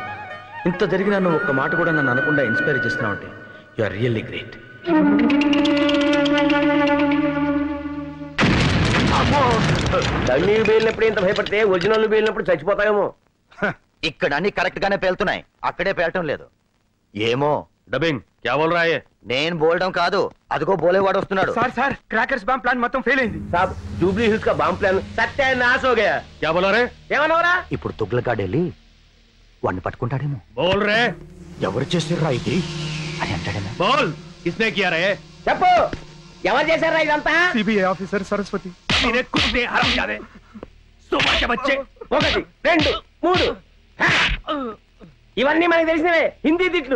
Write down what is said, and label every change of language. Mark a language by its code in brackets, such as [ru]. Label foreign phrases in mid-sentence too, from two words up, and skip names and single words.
[te] ఇంత జరిగినా నువ్వు ఒక్క మాట కూడా నన్ను అనకుండా ఇన్స్పైర్ చేస్తున్నావు అంటే [en] you are really great. [te] డమ్మీ పేలినప్పుడు ఇంత భయపడితే ఒరిజినల్ పేలినప్పుడు చచ్చిపోతాయేమో. ఇక్కడ అన్ని కరెక్ట్ గానే పేలుతున్నాయి, అక్కడే పేలటం లేదు. ఏమో [hi] డబ్బింగ్ क्या बोल रहा है? [te] నేను బోల్డం కాదు, అదిగో బోలేవాడు వస్తున్నాడు. సార్ [en] crackers bomb plan [te] మొత్తం ఫెయిల్ అయింది. [hi] साब जूबली हिल्स का बॉम्ब प्लान सत्यानाश हो गया. क्या बोला रे? [te] ఏమన్నావురా? ఇప్పుడు తుగ్లకాడు వెళ్ళి వాడిని పట్టుకుంటాడేమో. [hi] बोल रे. [te] ఎవరు చేసిర్రా ఇది అని అంటాడేమో. [hi] बोल किसने किया रे? [te] చెప్పు, ఎవరు చేశారా ఇదంతా? సిబిఐ ఆఫీసర్ సరస్వతి. [hi] तेरे कुत्ते हरामजादे, सुबह के बच्चे. [te] 1 2 3 ఇవన్నీ మనకి తెలిసినవే హిందీ తిట్లు.